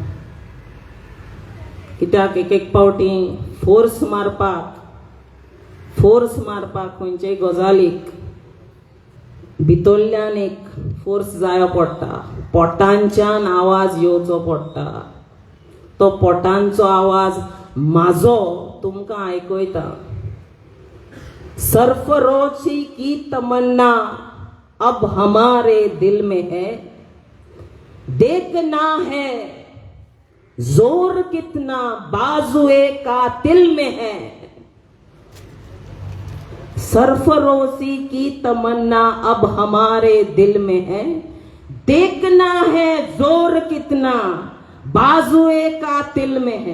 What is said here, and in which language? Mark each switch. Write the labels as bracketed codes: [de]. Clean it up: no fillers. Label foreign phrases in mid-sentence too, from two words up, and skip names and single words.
[kok] कित्याक एक पावटी फोर्स मारपाक खंयचेय गजालीक भितरल्यान एक फोर्स जायो पडटा. पोटांच्यान आवाज येवचो पडटा. तो पोटांचो आवाज म्हाजो तुमकां आयकयता. [hi] सरफरोशी की तमन्ना अब हमारे दिल में है, देखना है जोर कितना बाजुए कातिल में है. सरफरोशी की तमन्ना अब हमारे दिल में है, देखना है जोर कितना बाजुए कातिल में है.